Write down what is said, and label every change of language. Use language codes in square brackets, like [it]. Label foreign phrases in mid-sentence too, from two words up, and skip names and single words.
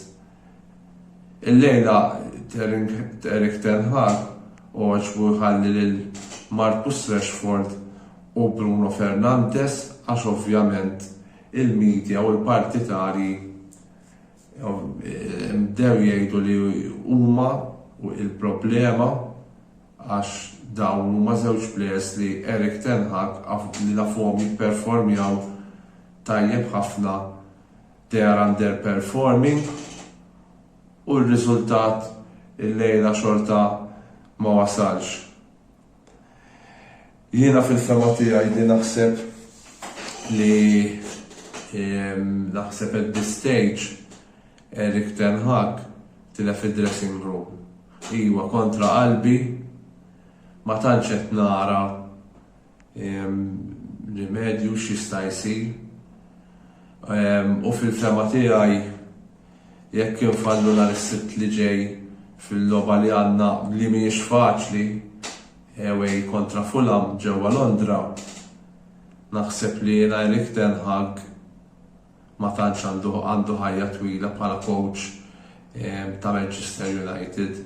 [mt] Il-lejla Erik ten Hag oġbu jħalli lil Marcus Rashford u Bruno Fernandes għax ovvjament il-medja u l-partitari bdew jgħidu li huma u il-problema għax dawn huma żewġ players li Erik ten Hag li nafuhom jipperformjaw tajjeb ħafna, [en] they are underperforming [mt] u r-riżultat il-lejla xorta ma wasalx. Jiena fil-fema tiegħi li naħseb [en] at this stage [mt] Erik ten Hag tilef id-dressing room. Iwa kontra qalbi ma tantx qed nara rimedju x'jista' jsir. U fil-fema tiegħi jekk infallu nhar is-sibt li ġej fil-logħba li għandna li mhijiex faċli away kontra Fulham ġewwa Londra, naħseb li jiena Erik ten Hag ma tantx għandu ħajja twila bħala coach ta' Manchester United.